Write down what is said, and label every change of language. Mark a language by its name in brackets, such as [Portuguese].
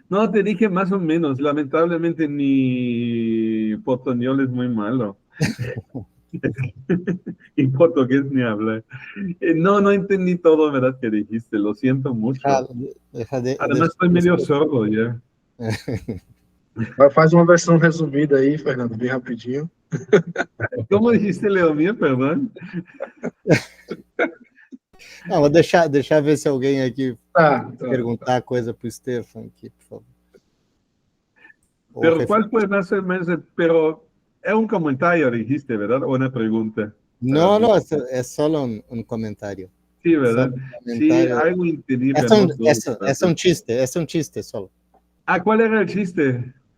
[Spanish] No, te dije más o menos. Lamentablemente mi portuñol es muy malo. Y portugués ni hablar. No entendí todo, ¿verdad? Que dijiste, lo siento mucho. Además, estoy medio sordo ya. [Portuguese] Faz uma versão resumida aí, Fernando, bem rapidinho. [Spanish] ¿Cómo dijiste, Leo mío? Perdón. [Portuguese] Não, vou deixar ver se alguém aqui Tá. perguntar coisa para o Stefan aqui, por favor. [Spanish] Pero ¿cuál fue más o menos? Pero es un comentario, dijiste, ¿verdad? O una pregunta. No, es solo un comentario. Sí, ¿verdad? Sí, algo entendible. Es un chiste solo. Ah, ¿cuál era el chiste?